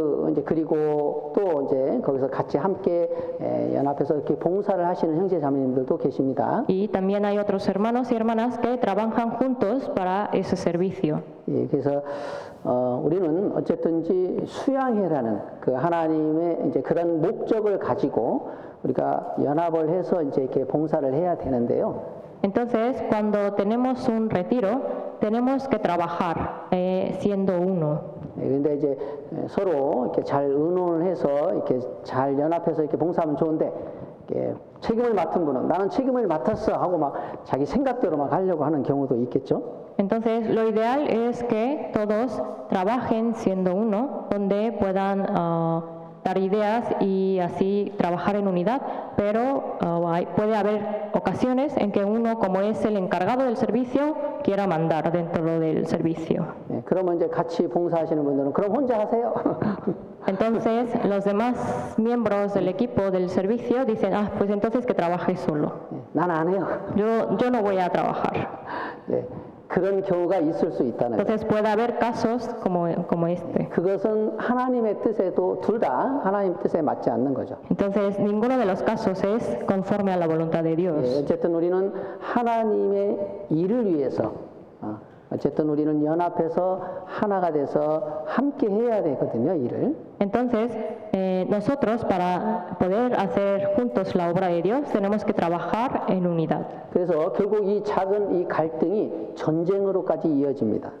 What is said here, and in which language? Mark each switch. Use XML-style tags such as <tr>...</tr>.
<ko>이제 그리고 또 이제 거기서 같이 함께 연합해서 이렇게 봉사를 하시는 형제 자매님들도 계십니다.</ko> <es>Y también hay otros hermanos y hermanas que trabajan juntos para ese servicio.</es> <ko>그래서 우리는 어쨌든지 수양회라는 그 하나님의 이제 그런 목적을 가지고 우리가 연합을 해서 이제 이렇게 봉사를 해야 되는데요.</ko> <es>Entonces, cuando tenemos un retiro, tenemos que trabajar siendo uno.</es> <ko>그런데 이제 서로 이렇게 잘 의논을 해서 이렇게 잘 연합해서 이렇게 봉사하면 좋은데, 이렇게 책임을 맡은 분은 나는 책임을 맡았어 하고 막 자기 생각대로 막 하려고 하는 경우도 있겠죠.</ko> <es>Entonces, lo ideal es que todos trabajen siendo uno, donde puedan dar ideas y así trabajar en unidad, pero puede haber ocasiones en que uno, como es el encargado del servicio, quiera mandar dentro del servicio.</es> <ko>그러면 이제 같이 봉사하시는 분들은 그럼 혼자 하세요.</ko> <es>Entonces, los demás miembros del equipo del servicio dicen, pues entonces que trabaje solo.</es> <ko>난 안 해요.</ko> <es>Yo no voy a trabajar.</es> <ko>그런 경우가 있을 수 있다는 거예요.</ko> <es>Entonces puede haber casos como este.</es> <ko>그것은 하나님의 뜻에도 둘 다 하나님 뜻에 맞지 않는 거죠.</ko> <es>Entonces ninguno de los casos es conforme a la voluntad de Dios.</es> <ko>어쨌든 우리는 하나님의 일을 위해서 어쨌든 우리는 연합해서 하나가 돼서 함께 해야 되거든요, 일을.</ko> <es>Entonces, nosotros para poder hacer juntos la obra de Dios tenemos que trabajar en unidad.</es> <ko>그래서 결국 이 작은 이 갈등이 전쟁으로까지 이어집니다.</ko>